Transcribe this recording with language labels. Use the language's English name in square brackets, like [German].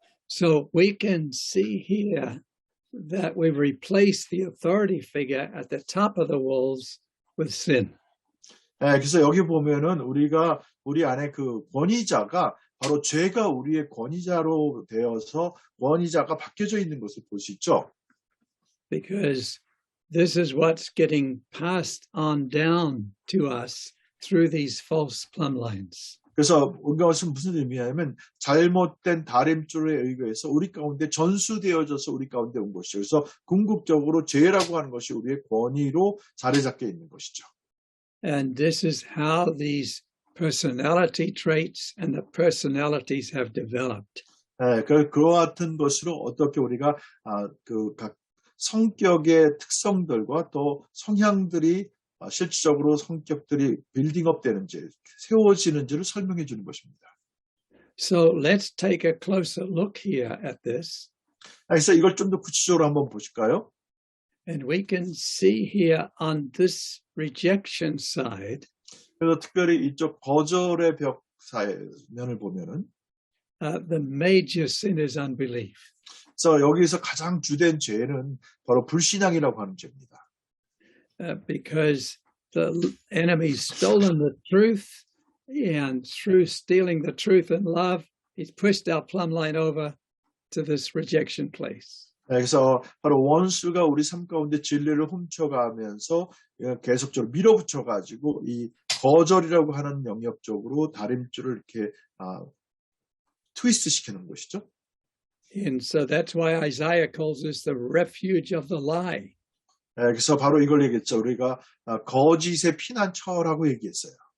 [English] So we can see here that we've replaced the authority figure at the top of the walls with sin. [Korean] 그래서 여기 보면은 우리 안에 그 권위자가 바로 죄가 우리의 권위자로 되어서 권위자가 바뀌어져 있는 것을 볼 수 있죠. [English] Because this is what's getting passed on down to us through these false plumb lines. [Korean] 그래서 이것은 무슨 의미냐면 잘못된 다림줄에 의거해서 우리 가운데 전수되어져서 우리 가운데 온 것이죠. 그래서 궁극적으로 죄라고 하는 것이 우리의 권위로 자리 잡게 있는 것이죠. [English] And this is how these personality traits and the personalities have developed. [Korean] 그와 같은 것으로 어떻게 우리가 각 성격의 특성들과 또 성향들이 실질적으로 성격들이 빌딩업 되는지 세워지는지를 설명해 주는 것입니다. [English] So let's take a closer look here at this. [Korean] 그래서 이걸 좀 더 구체적으로 한번 보실까요? [English] And we can see here on this rejection side, [Korean] 그래서 특별히 이쪽 거절의 벽 면을 보면은 [English] the major sin is unbelief. [Korean] 그래서 여기서 가장 주된 죄는 바로 불신앙이라고 하는 죄입니다. [English] Because the enemy's stolen the truth, and through stealing the truth and love, he's pushed our plumb line over to this rejection place. [Korean] 그래서 바로 원수가 우리 삶 가운데 진리를 훔쳐가면서 계속적으로 밀어붙여가지고 이 거절이라고 하는 영역 쪽으로 다림줄을 이렇게 트위스트 시키는 것이죠. [English] And so that's why Isaiah calls this the refuge of the lie. [Korean] 그래서 바로 이걸 얘기했죠. 우리가 거짓의 피난처라고 얘기했어요.